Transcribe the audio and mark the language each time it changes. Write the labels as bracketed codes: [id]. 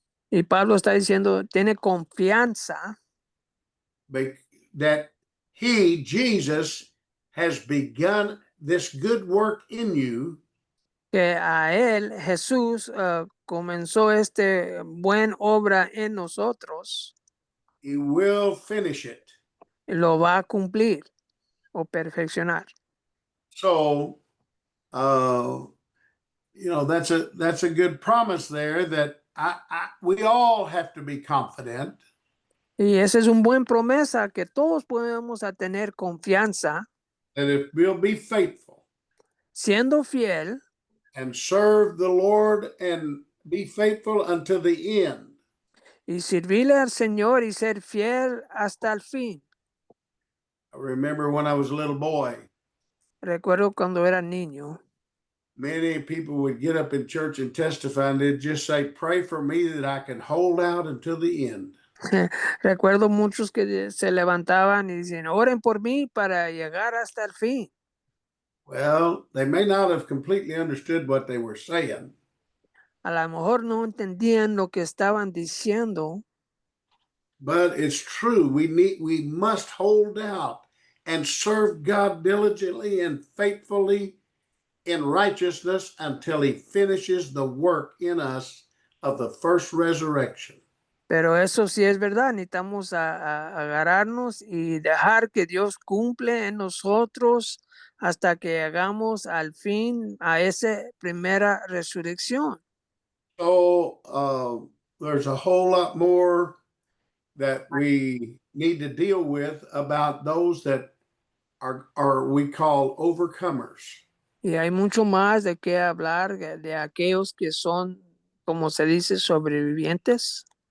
[es] Y Pablo está diciendo, tiene confianza [en] that he, Jesus, has begun this good work in you. [es] que a él, Jesús, comenzó este buen obra en nosotros. [en] He will finish it. [es] Y lo va a cumplir o perfeccionar. [en] So, that's a good promise there that we all have to be confident. [es] Y esa es una buena promesa que todos podemos a tener confianza. [en] That if we'll be faithful. [es] Siendo fiel. [en] And serve the Lord and be faithful until the end. [es] Y servirle al Señor y ser fiel hasta el fin. [en] I remember when I was a little boy. [es] Recuerdo cuando era niño. [en] Many people would get up in church and testify, and they'd just say, pray for me that I can hold out until the end. [es] Recuerdo muchos que se levantaban y dicen, oren por mí para llegar hasta el fin. [en] Well, they may not have completely understood what they were saying. [es] A lo mejor no entendían lo que estaban diciendo. [en] But it's true. We must hold out and serve God diligently and faithfully in righteousness until he finishes the work in us of the first resurrection. [es] Pero eso sí es verdad, necesitamos agarrarnos y dejar que Dios cumple en nosotros hasta que hagamos al fin a esa primera resurrección. [en] So there's a whole lot more that we need to deal with about those that are we call overcomers. [es] Y hay mucho más de qué hablar de aquellos que son, como se dice, sobrevivientes.